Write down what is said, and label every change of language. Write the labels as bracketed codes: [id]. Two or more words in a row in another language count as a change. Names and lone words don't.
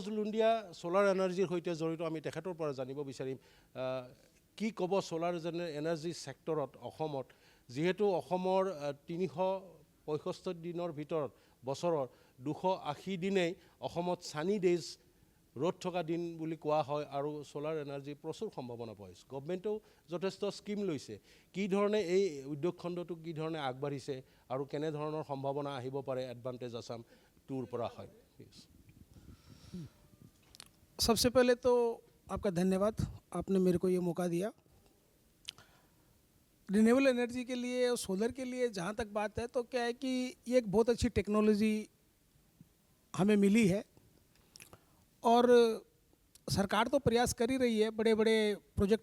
[as] লুণ্ডিয়া সোলাৰ এনাৰ্জিৰ সৈতে জড়িত আমি তেখেতৰ পৰা জানিব বিচাৰিম কি ক'ব [en] solar energy [as] ছেক্টৰত অসমত যিহেতু অসমৰ 365 দিনৰ ভিতৰত বছৰৰ 280 দিনেই অসমত [en] sunny days [as] ৰ'দ থকা দিন বুলি কোৱা হয় আৰু [en] solar energy [as] প্ৰচুৰ সম্ভাৱনা পাইছে গভৰ্ণমেণ্টেও যথেষ্ট স্কিম লৈছে কি ধৰণে এই উদ্যোগ খণ্ডটো কি ধৰণে আগবাঢ়িছে আৰু কেনেধৰণৰ সম্ভাৱনা আহিব পাৰে এডভান্টেজ আছাম 2ৰ পৰা হয় [hi] सबसे पहले तो आपका धन्यवाद आपने मेरे को ये मौका दिया [en] renewable energy [hi] के लिए और सोलर के लिए जहाँ तक बात है तो क्या है कि ये एक बहुत अच्छी टेक्नोलॉजी हमें मिली है और सरकार तो प्रयास कर ही रही है बड़े बड़े प्रोजेक्ट